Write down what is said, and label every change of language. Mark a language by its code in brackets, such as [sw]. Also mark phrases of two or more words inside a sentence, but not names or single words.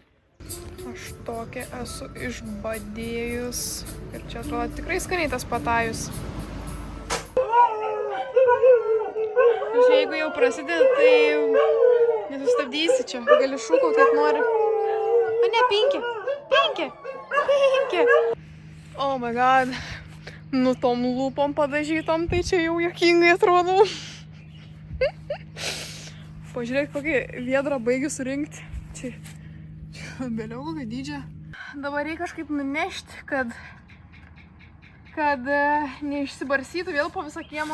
[lt] Aš tokia esu išbadėjus. Ir čia atrodo tikrai skaniai tas patajus. Ir jeigu jau prasideda, tai jau nesustabdysi čia. Gali šūkauti, kaip nori. O ne, pinki. [en] Oh my god. [lt] Nu tom lūpom padažytom, tai čia jau juokingai atrodo. Pažiūrėk, kokį viedrą baigiu surinkti. Čia vėliau kokio dydžio. Dabar reikia kažkaip nunešti, kad neišsibarsytų vėl po visą kiemą.